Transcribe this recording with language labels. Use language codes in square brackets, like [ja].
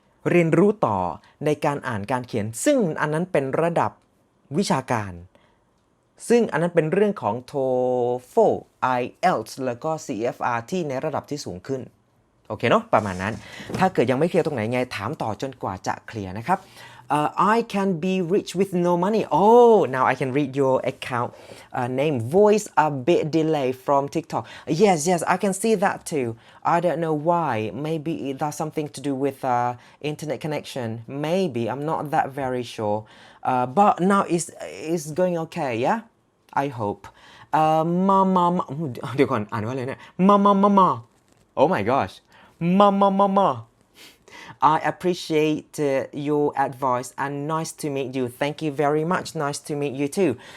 [th] เรียนรู้ต่อในการอ่านการเขียนซึ่งอันนั้นเป็นระดับวิชาการซึ่งอันนั้นเป็นเรื่องของ TOEFL IELTS แล้วก็ CEFR ที่ในระดับที่สูงขึ้นโอเคเนาะประมาณนั้นถ้าเกิดยังไม่เคลียร์ตรงไหนไงถามต่อจนกว่าจะเคลียร์นะครับ [en] I can be rich with no money. Oh, now I can read your account name. Voice a bit delay from TikTok. Yes, I can see that too. I don't know why. Maybe it has something to do with internet connection. Maybe. I'm not that very sure. But now it's going okay, yeah? I hope. [th] Mama เดี๋ยวก่อนอ่านว่าอะไรเนี่ย Mama. [en] Oh my gosh. Mama. I appreciate your advice and nice to meet you. Thank you very much. Nice to meet you too.